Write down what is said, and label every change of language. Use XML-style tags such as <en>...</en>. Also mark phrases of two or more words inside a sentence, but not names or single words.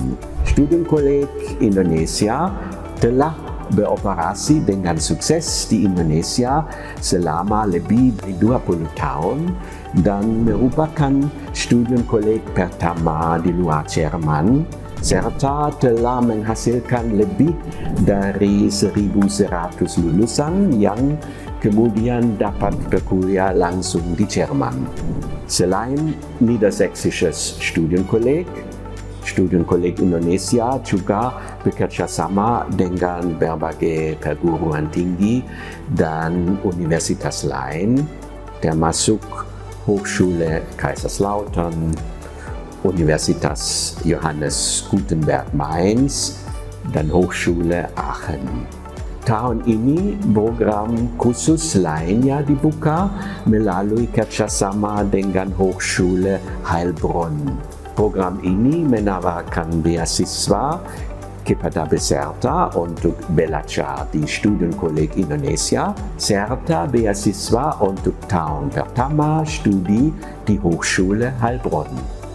<id>Studienkolleg Indonesia telah beroperasi dengan sukses di Indonesia selama lebih dari 20 tahun dan merupakan studienkolleg pertama di luar Jerman, serta telah menghasilkan lebih dari 1.100 lulusan yang kemudian dapat berkuliah langsung di Jerman. Selain Niedersächsisches Studienkolleg, Studienkolleg Indonesia juga bekerjasama dengan berbagai perguruan tinggi dan universitas lain, termasuk Hochschule Kaiserslautern, Universitas Johannes Gutenberg Mainz, dan Hochschule Aachen. Tahun ini program khusus lainnya dibuka melalui kerjasama dengan Hochschule Heilbronn. Program ini menawarkan beasiswa kepada peserta untuk belajar di Studienkolleg Indonesia serta beasiswa untuk tahun pertama studi di Hochschule Heilbronn.</id>